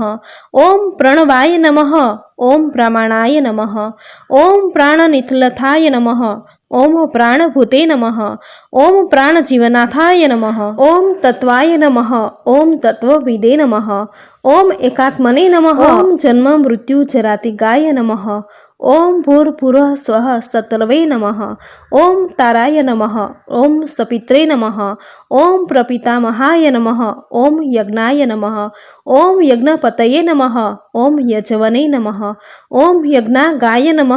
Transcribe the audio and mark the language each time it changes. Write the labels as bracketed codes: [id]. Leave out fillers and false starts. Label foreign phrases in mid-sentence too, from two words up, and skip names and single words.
[sa] ओम प्रणवाय नमः। ओम प्रामाणाय नमः। ओम प्राणनिथलथाय नमः। ओम प्राणभूते नमः। ओम प्राणजीवनाथाय नमः। ओम तत्वाय नमः। ओम तत्वविदे नमः। ओम एकात्मने नमः। ओम जन्म मृत्यु जरातिगाय नमः। ओम भूर्भुवः स्वः सतर्वे नमः। ओम ताराय नमः. ओम सपित्रे नमः। ओम प्रपितामहाय नमः. ओम यज्ञाय नमः। ओम यज्ञपतये नमः. ओम यजवने नमः। ओम यज्ञागाय नमः.